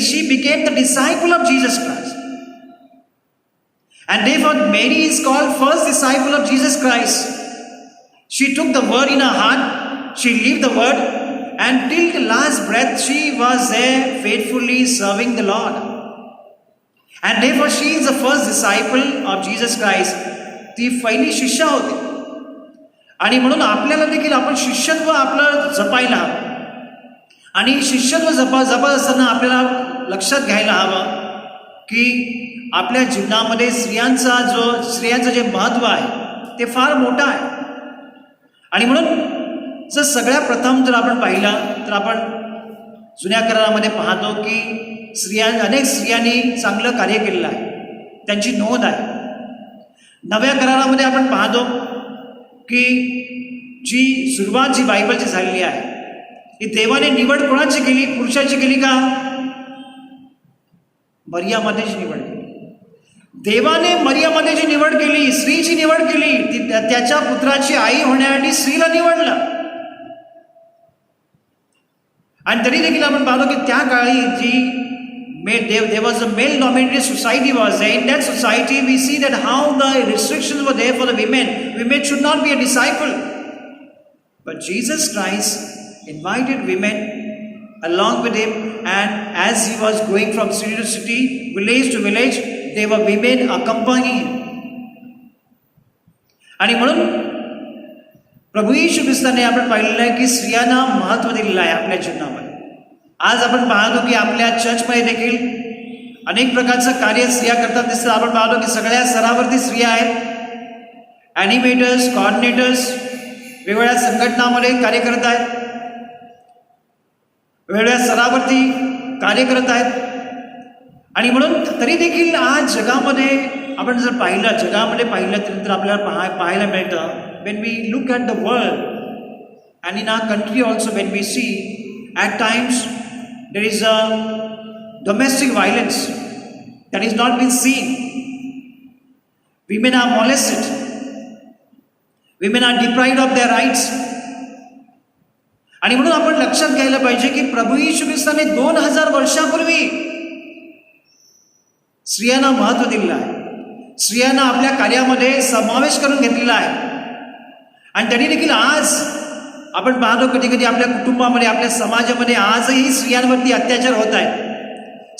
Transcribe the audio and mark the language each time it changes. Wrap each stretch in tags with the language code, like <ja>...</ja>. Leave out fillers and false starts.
<en>She became the disciple of Jesus Christ. And therefore, Mary is called first disciple of Jesus Christ. She took the word in her heart, she lived the word, and till the last breath she was there faithfully serving the Lord. And therefore she is the first disciple of Jesus Christ.</en> <mr>ती पहिली शिष्या होती. आणि म्हणून आपल्याला देखील आपण शिष्यत्व आपलं जपायला हवं. आणि शिष्यत्व जपत असताना आपल्याला लक्षात घ्यायला हवं की आपल्या जीवनामध्ये स्त्रियांचं जे महत्त्व आहे ते फार मोठं आहे. आणि म्हणून जर सगळ्या प्रथम जर आपण पाहिलं तर आपण जुन्या करारामध्ये पाहतो की अनेक स्त्रियांनी चांगलं कार्य केलेलं आहे, त्यांची नोंद आहे. नव्या करारामध्ये आपण पाहतो की जी सुरुवात जी बायबलची झालेली आहे ती देवाने निवड कोणाची केली? पुरुषाची केली का? मरियामातेची निवड केली. देवाने मरियामातेची निवड केली, स्त्रीची निवड केली. त्याच्या पुत्राची आई होण्यासाठी स्त्रीला निवडलं. आणि तरी देखील आपण पाहतो की त्या काळी जी</mr> <en>there was a male dominated society was there. In that society we see that how the restrictions were there for the women. Women should not be a disciple. But Jesus Christ invited women along with him, and as he was going from city to city, village to village, there were women accompanying him.</en> <mr>आणि म्हणून प्रभू येशू ख्रिस्ताने आपण पाहिलेलं आहे की स्त्रियांना महत्त्व दिलेलं आहे आपल्या जीवनामध्ये. आज आपण पाहतो की आपल्या चर्चमध्ये देखील अनेक प्रकारचं कार्य स्त्रिया करतात दिसतं. आपण पाहतो की सगळ्या स्तरावरती स्त्रिया आहेत. ॲनिमेटर्स, कॉर्डिनेटर्स वेगवेगळ्या संघटनामध्ये कार्य करत आहेत, वेगवेगळ्या स्तरावरती कार्य करत आहेत. आणि म्हणून तरी देखील आज जगामध्ये आपण जर जगामध्ये पाहिलं तर आपल्याला पाहायला मिळतं,</mr> <en>when we look at the world and in our country also, when we see at times there is a domestic violence that is not been seen. Women are molested. Women are deprived of their rights.</en> <mr>आणि म्हणून आपण लक्षात घ्यायला पाहिजे की प्रभू येशू ख्रिस्ताने 2000 वर्षापूर्वी स्त्रियांना महत्त्व दिलेलं आहे. स्त्रियांना आपल्या कार्यामध्ये समावेश करून घेतलेला आहे. आणि त्यांनी देखील आज आपण पाहतो कधी कधी आपल्या कुटुंबामध्ये, आपल्या समाजामध्ये आजही स्त्रियांवरती अत्याचार होत आहेत.</mr>